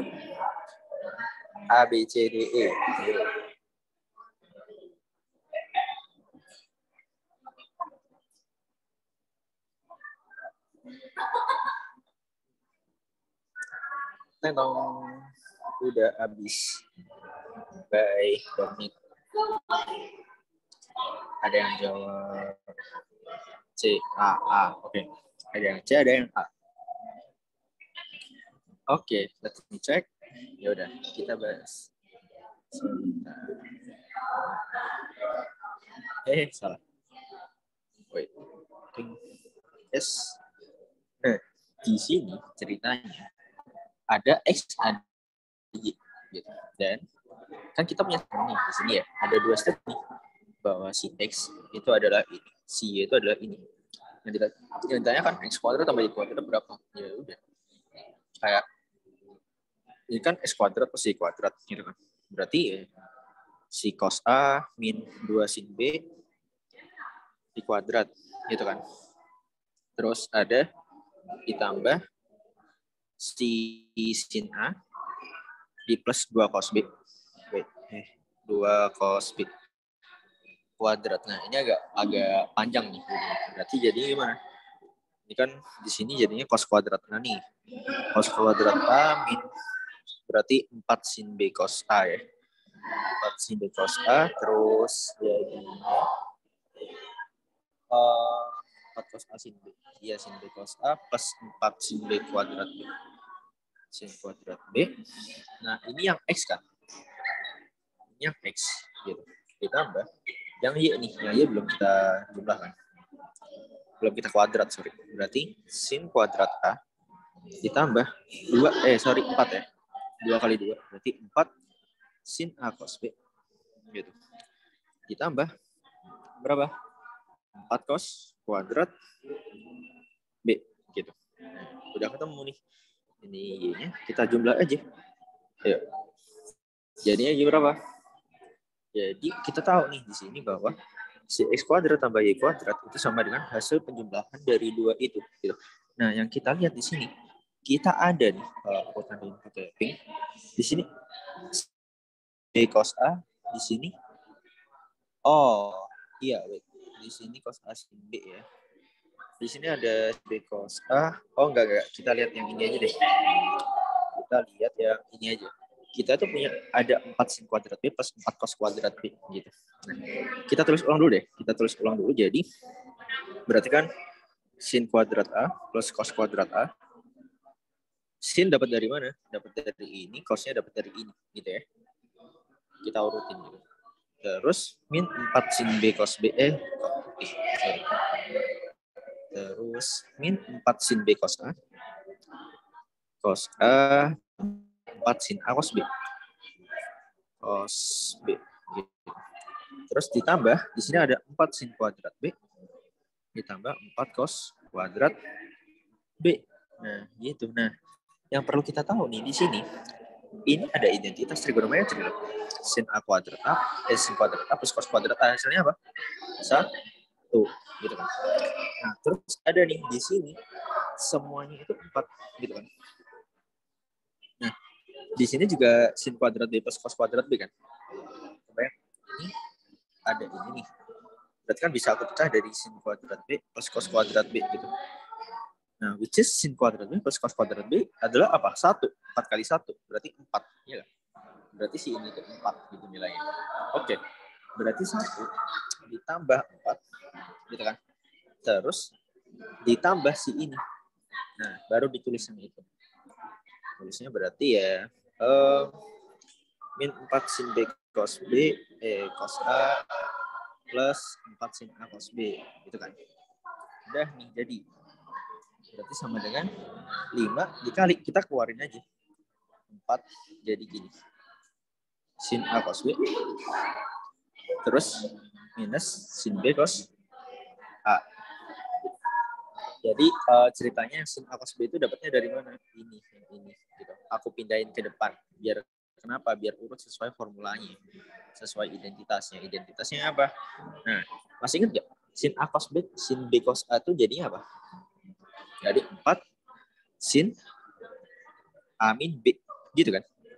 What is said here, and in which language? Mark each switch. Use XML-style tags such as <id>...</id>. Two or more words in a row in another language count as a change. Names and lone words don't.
<id>A, B, C, D, E. Tentang udah habis. Baik, Dominic. Ada yang jawab C, A. Oke. Ada yang C, ada yang A. Oke,</id> <en>let's me check.</en> <id>Ya udah, kita bahas. Sebentar. Salah. Wait. Yes. Nah, di sini ceritanya ada X, ada Y, gitu. Dan kan kita punya nih di sini ya, ada 2 step nih, bahwa si X itu adalah ini, si Y itu adalah ini. Yang ditanya kan X kuadrat tambah Y kuadrat berapa? Ya udah, kayak ini kan X kuadrat plus Y kuadrat gitu kan. Berarti ya, si cos A min 2 sin B di kuadrat gitu kan. Terus ada ditambah si sin A di plus 2 cos B. 2 cos B kuadrat. Nah, ini agak panjang nih. Berarti jadi gimana? Ini kan di sini jadinya cos kuadrat A nih. Cos kuadrat A min berarti 4 sin B cos A ya. 4 sin B cos A terus jadinya 4 cos A sin B. Iya, sin B cos A plus 4 sin B kuadrat B. Sin kuadrat B. Nah, ini yang X kan? Ini yang X. Gitu. Ditambah yang Y nih. Yang Y belum kita jumlahkan. Belum kita kuadrat, sorry. Berarti sin kuadrat A ditambah 4 ya. 2 kali 2. Berarti 4 sin A cos B. gitu. Ditambah berapa? 4 cos kuadrat B gitu. Udah ketemu nih. Ini Y-nya kita jumlah aja. Ayo. Jadinya Y berapa? Jadi kita tahu nih di sini bahwa si X kuadrat tambah Y kuadrat itu sama dengan hasil penjumlahan dari dua itu. Gitu. Nah, yang kita lihat di sini, kita ada nih, kalau aku tandain pakai pink, di sini B cos A, di sini, oh iya, wait. Di sini cos A sin B ya. Di sini ada B cos A, oh enggak, kita lihat yang ini aja deh. Kita lihat yang ini aja. Kita tuh punya ada 4 sin kuadrat B plus 4 cos kuadrat B gitu. Nah, kita tulis ulang dulu deh. Kita tulis ulang dulu. Jadi berarti kan sin kuadrat A plus cos kuadrat A. Sin dapat dari mana? Dapat dari ini, cosnya dapat dari ini gitu ya. Kita urutin dulu. Terus min 4 sin B cos B terus min 4 sin B cos A. Cos A 4 sin A cos B. Cos B. Gitu. Terus ditambah, di sini ada 4 sin kuadrat B. Ditambah 4 cos kuadrat B. Nah, gitu. Nah, yang perlu kita tahu nih di sini, ini ada identitas trigonometri. Sin A kuadrat A, sin kuadrat A plus cos kuadrat A. Hasilnya apa? 1. Gitu kan. Nah, terus ada nih di sini, semuanya itu 4. Gitu kan. Nah, di sini juga sin kuadrat B plus cos kuadrat B kan. Ini ada ini nih. Berarti kan bisa aku pecah dari sin kuadrat B plus cos kuadrat B gitu. Nah,</id> <en>which is</en> <id>sin kuadrat B plus cos kuadrat B adalah apa? 1. 4 kali 1. Berarti 4. Iya kan? Berarti si ini ke 4 gitu nilainya. Oke. Berarti 1 ditambah 4. Gitu kan? Terus ditambah si ini. Nah, baru ditulis yang itu. Tulisnya berarti ya min 4 sin B cos B cos A plus 4 sin A cos B gitu kan. Udah nih jadi. Berarti sama dengan 5 dikali, kita keluarin aja. 4 jadi gini. Sin A cos B. Terus minus sin B cos A. Jadi ceritanya sin A cos B itu dapatnya dari mana? Ini. Gitu. Aku pindahin ke depan. Biar kenapa? Biar urut sesuai formulanya. Sesuai identitasnya. Identitasnya apa? Nah, masih ingat nggak? Sin A cos B, sin B cos A itu jadinya apa? Jadi 4 sin A min B. Gitu kan?</id>